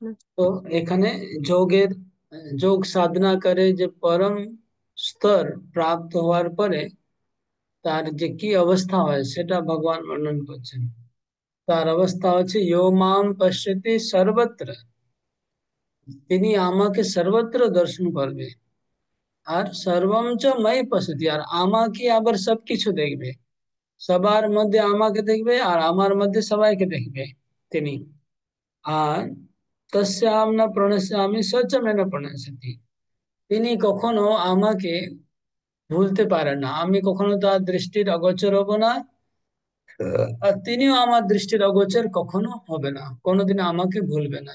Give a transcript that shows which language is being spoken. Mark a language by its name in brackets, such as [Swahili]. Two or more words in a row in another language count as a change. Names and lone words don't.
[Bangla] তো এখানে যোগ সাধনা করে যে পরম স্তর প্রাপ্ত হওয়ার পরে তার যে কি অবস্থা হয় সেটা ভগবান বর্ণন করছেন। তার অবস্থা হচ্ছে [Sanskrit] ইয়ো মাম পশ্যতি সর্বত্র, [Bangla] তিনি আমাকে সর্বত্র দর্শন করবে, আর [Sanskrit] সর্বম চ ময়ি পশ্যতি, [Bangla] আর আমাকে আবার সবকিছু দেখবে, সবার মধ্যে আমাকে দেখবে আর আমার মধ্যে সবাইকে দেখবে তিনি। আর [Sanskrit] তস্যাম না প্রণশ্যামি সচ মে না প্রণশ্যতি, [Bangla] তিনি কখনো আমাকে ভুলতে পারেন না, আমি কখনো তার দৃষ্টির অগোচর হব না, আর তিনিও আমার দৃষ্টির অগোচর কখনো হবে না, কোনোদিন আমাকে ভুলবে না।